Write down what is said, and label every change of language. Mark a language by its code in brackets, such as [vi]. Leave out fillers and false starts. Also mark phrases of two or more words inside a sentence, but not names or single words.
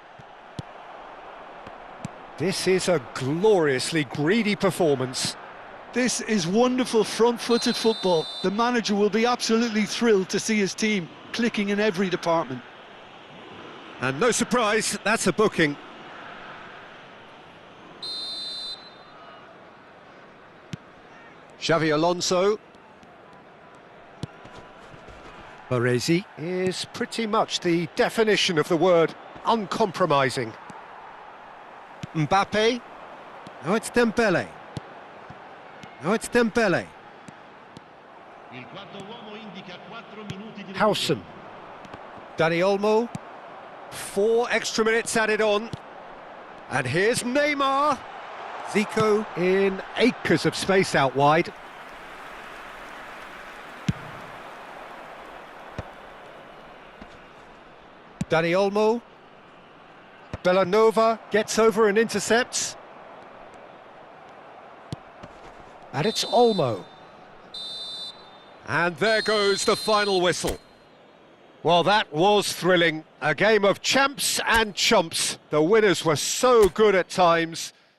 [en] This is a gloriously greedy performance. This is wonderful front-footed football. The manager will be absolutely thrilled to see his team clicking in every department. And no surprise, that's a booking. Xavi Alonso. Baresi is pretty much the definition of the word uncompromising. Mbappe. Now it's Dembele. Now it's Dembele. [it] Il quarto uomo indica 4 minuti di [en] Howson. Dani Olmo. 4 extra minutes added on. And here's Neymar. Zico in acres of space out wide. Dani Olmo. Bellanova gets over and intercepts. And it's Olmo. And there goes the final whistle. Well, that was thrilling. A game of champs and chumps. The winners were so good at times.